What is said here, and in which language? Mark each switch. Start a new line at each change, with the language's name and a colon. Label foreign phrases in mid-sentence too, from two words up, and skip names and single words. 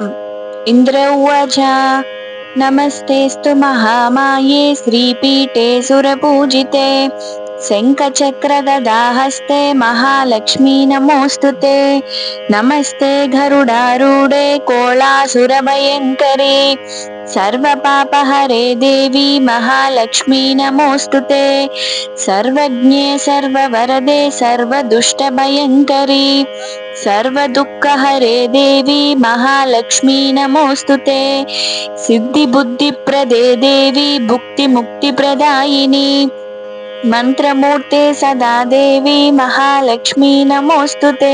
Sanskrit: ఇంద్ర ఉవాచ నమస్తేస్తు మహామాయే శ్రీపీఠే సురపూజితే శంఖచక్ర గదాహస్తే మహాలక్ష్మీ నమోస్తుతే. నమస్తే గరుడారూఢే కోళాసురభయంకరే सर्वपापहरे देवी महालक्ष्मी नमोस्तुते. सर्वज्ञे सर्ववरदे सर्वदुष्टभयङ्करी सर्वदुःखहरे देवी महालक्ष्मी नमोस्तुते. सिद्धिबुद्धिप्रदे देवी भुक्तिमुक्तिप्रदायिनी मंत्रमूर्ते सदा देवी महालक्ष्मी नमोस्तुते.